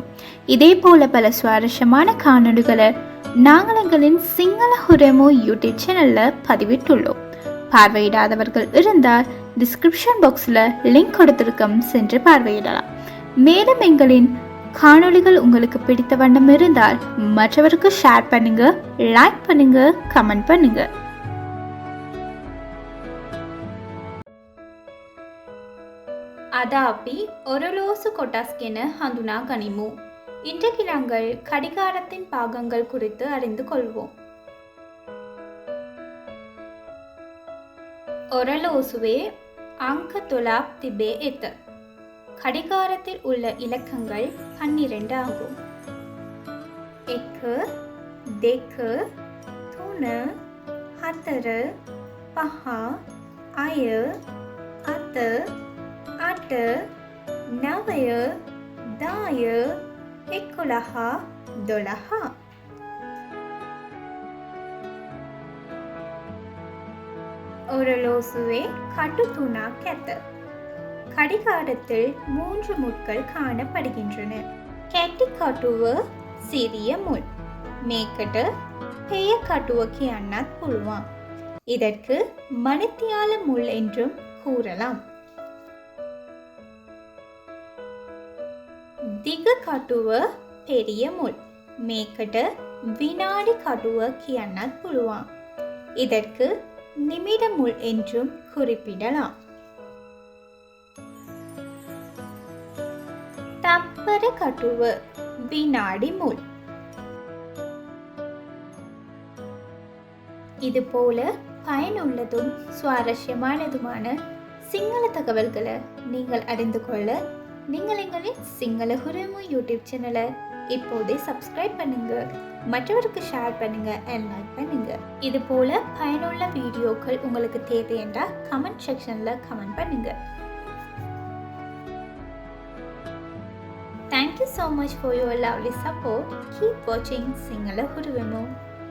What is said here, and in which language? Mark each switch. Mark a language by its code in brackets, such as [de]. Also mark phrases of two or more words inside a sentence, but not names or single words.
[ta] இதே போல பல சுவாரஸ்யமான காணொலிகளை நாங்கள் எங்களின் சிங்கள ஹுரமோ [en] YouTube channel [ta] பதிவிட்டுள்ளோம். பார்வையிடாதவர்கள் இருந்தால் [en] description box [ta] லிங்க் கொடுத்திருக்கும், சென்று பார்வையிடலாம். மேலும் எங்களின் காணொலிகள் உங்களுக்கு பிடித்த வண்ணம் இருந்தால் மற்றவருக்கு ஷேர் பண்ணுங்க, லைக் பண்ணுங்க, கமெண்ட் பண்ணுங்க. [si] අද අපි ඔරලෝසු කොටස් ගැන හඳුනා ගනිමු. [ta] இன்றைக்கு நாங்கள் கடிகாரத்தின் பாகங்கள் குறித்து அறிந்து கொள்வோம். [si] ඔරලෝසුවේ අංක 12ක් තිබේ ඇත. [ta] கடிகாரத்தில் உள்ள இலக்கங்கள் 12 ஆகும். 1 2 3 4 5 6 7 8 9 10 11 12. [si] ඔරලෝසුවේ කටු 3ක් ඇත. [ta] கடிகாரத்தில் 3 முட்கள் காணப்படுகின்றன. [si] කැටි කටුව [ta] சிறிய முள். [si] මේකට පෙය කටුව කියන්නත් පුළුවන්. [ta] இதற்கு மணித்தியால முள் என்றும் கூறலாம். [si] දිග කටුව [ta] பெரிய முள். [si] මේකට විනාඩි කටුව කියන්නත් පුළුවන්. [ta] இதற்கு நிமிட முள் என்றும் குறிப்பிடலாம். [si] තප්පර කටුව [ta] வினாடி முள். இதுபோல பயனுள்ளதும் சுவாரஸ்யமானதுமான சிங்கள தகவல்களை நீங்கள் அறிந்து கொள்ள நீங்கள் எங்களின் சிங்கள ஹுரமோ [en] YouTube channel [ta] இப்போதே சப்ஸ்கிரைப் பண்ணுங்க, மற்றவருக்கு ஷேர் பண்ணுங்க, லைக் பண்ணுங்க. இது போல பயனுள்ள வீடியோக்கள் உங்களுக்கு தேவையென்றா [en] comment section [ta] கமெண்ட் பண்ணுங்க. [en] Thank you so much for your lovely support. Keep watching Singala Huruvemo.